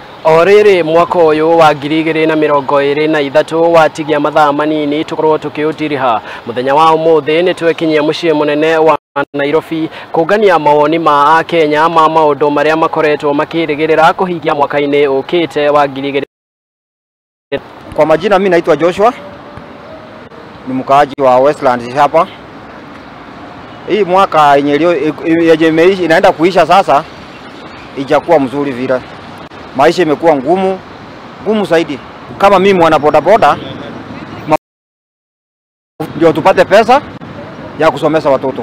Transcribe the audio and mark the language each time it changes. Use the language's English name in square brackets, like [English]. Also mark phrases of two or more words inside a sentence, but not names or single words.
[Kikuyu] Riri mwaka uyu wa 2023 watigia mathaa manini tukorwo tukiutiriha muthenya wa umuthi ni twekinyia mucii munene wa Nairobi kugania mawoni ma Akenya ma maundu maria makoretwo makirigirira kuhingia mwakaini ukite wa 2023. [Swahili] Kwa majina mimi naitwa Joshua, ni mkaaji wa Westlands hapa. Hii mwaka yenye inaenda kuisha sasa ijakuwa mzuri vile. Maisha imekuwa ngumu zaidi. Kama mimi mwana bodaboda ndio tupate pesa ya kusomesha watoto.